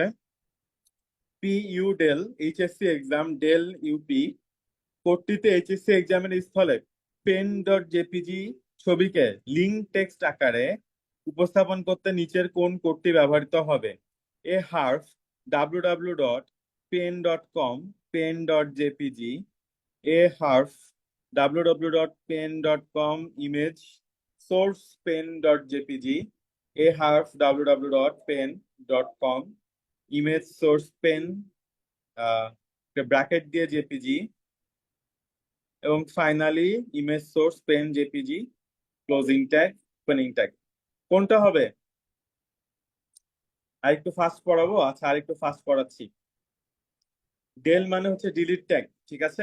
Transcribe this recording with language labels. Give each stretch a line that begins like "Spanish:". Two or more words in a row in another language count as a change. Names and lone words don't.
English: p u del HSC exam, del up.
Bangla: কোডটিতে
English: HSC exam-er
Bangla: স্থলে
English: pen dot jpg
Bangla: ছবিকে
English: link text
Bangla: আকারে উপস্থাপন করতে নিচের কোন কোডটি ব্যবহৃত হবে?
English: a href, www.pen.com, pen.jpg, a harf, www.pen.com, image source pen.jpg, a harf, www.pen.com, image source pen,
Bangla: ব্র্যাকেট দিয়ে জেপিজি, এবং
English: finally image source pen jpg, closing tag, opening tag.
Bangla: কোনটা হবে? আরেকটু ফাস্ট পড়াবো? আচ্ছা, আরেকটু ফাস্ট পড়াচ্ছি। ডেল মানে হচ্ছে
English: delete tag,
Bangla: ঠিক আছে।